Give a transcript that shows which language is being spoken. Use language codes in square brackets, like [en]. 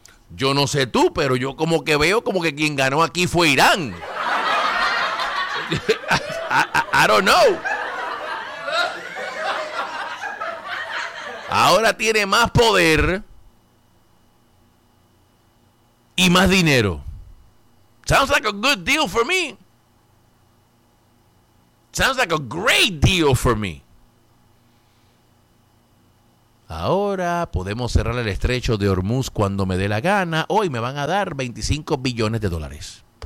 [es] Yo no sé tú, pero yo como que veo como que quien ganó aquí fue Irán. [en] I don't know. [es] Ahora tiene más poder y más dinero. [en] Sounds like a good deal for me. Sounds like a great deal for me. [es] Ahora podemos cerrar el estrecho de Hormuz cuando me dé la gana. Hoy me van a dar 25 billones de dólares.